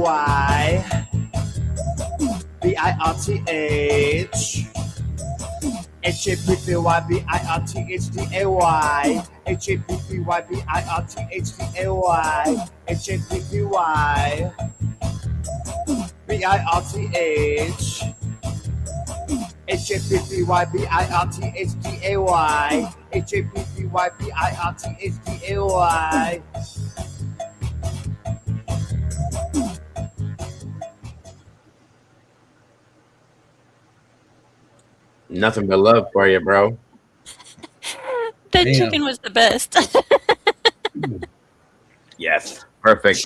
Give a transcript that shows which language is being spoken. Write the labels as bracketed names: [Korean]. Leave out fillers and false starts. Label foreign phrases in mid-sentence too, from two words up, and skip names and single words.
[English] HAPPY BIRTH H-A-P-P-Y-B-I-R-T-H-D-A-Y. H-A-P-P-Y-B-I-R-T-H-D-A-Y. H-A-P-P-Y. B-I-R-T-H. H-A-P-P-Y-B-I-R-T-H-D-A-Y. H-A-P-P-Y-B-I-R-T-H-D-A-Y. Nothing but love for you, bro. The Damn. chicken was the best. Yes. Perfect.